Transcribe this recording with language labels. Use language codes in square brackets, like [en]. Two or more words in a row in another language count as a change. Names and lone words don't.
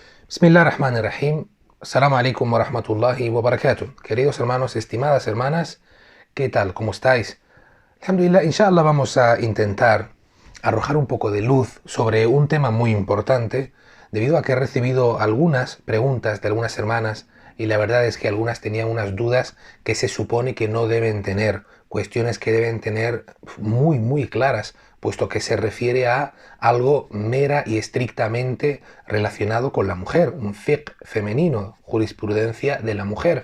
[ar] بسم الله الرحمن الرحيم السلام عليكم ورحمة الله وبركاته. [es] Queridos hermanos, estimadas hermanas, ¿qué tal? ¿Cómo estáis? [ar] الحمد لله، إن شاء الله [es] vamos a intentar arrojar un poco de luz sobre un tema muy importante, debido a que he recibido algunas preguntas de algunas hermanas y la verdad es que algunas tenían unas dudas que se supone que no deben tener, cuestiones que deben tener muy claras, puesto que se refiere a algo mera y estrictamente relacionado con la mujer, un fiqh femenino, jurisprudencia de la mujer.